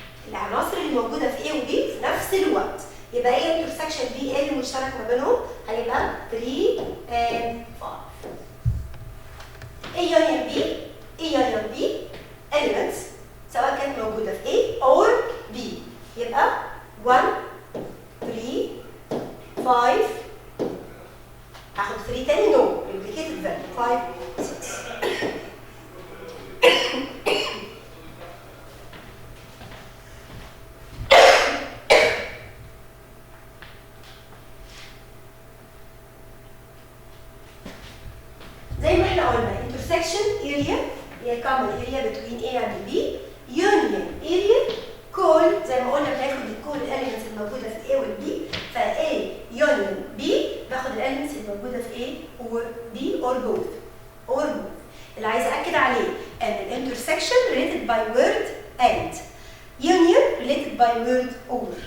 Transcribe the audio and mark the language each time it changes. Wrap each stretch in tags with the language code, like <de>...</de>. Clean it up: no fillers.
<ar>العناصر اللي موجودة في A و B في نفس الوقت. يبقى A intersection B A اللي مشترك ما بينهم هيبقى 3 and 5.</ar> <en>A union B. A union B elements</en> <ar>سواء كانت موجودة في</ar> <en>A or B.</en> <ar>يبقى 1 3 5 هاخد 3 تاني</ar> <en>no replicated value</en> <ar>5 6. زي ما احنا قلنا</ar> <en>intersection area هي common area between A and B.</en> <ar>union area كل زي ما قلنا بناخد كل الاليمنتس الموجوده في A وال B. ف A union B باخد الاليمنتس الموجوده في</ar> <en>A or B or both.</en> <ar>اللي عايز اكد عليه ان</ar> <en>intersection related by word and union related by word or.</en>